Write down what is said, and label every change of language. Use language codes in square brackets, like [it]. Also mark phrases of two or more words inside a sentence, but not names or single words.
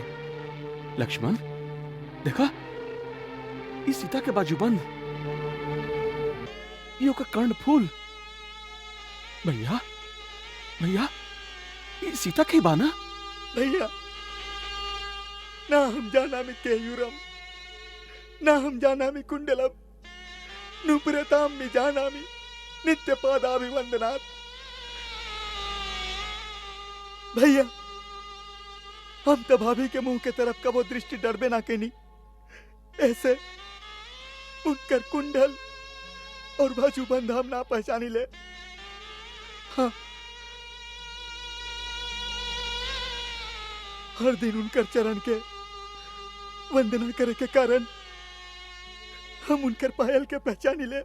[bho] लक्ष्मण देखा, ये सीता के बाजूबंद, ये ओकर कर्णफूल। भैया भैया, ये सीता के ही बाना। [sa] भैया ना हम जानामि केयूरम, ना हम जानामि कुंडलम, नुपुरताम जानामि नित्य पादाभिवंदनात्। [bho] भैया हम तो भाभी के मुंह के तरफ कबो दृष्टि डरबे ना केनी, ऐसे उनकर कुंडल और बाजूबंद हम ना पहचानी ले। हाँ, हर दिन उनकर चरण के वंदना करे के कारण हम उनकर पायल के पहचानी ले।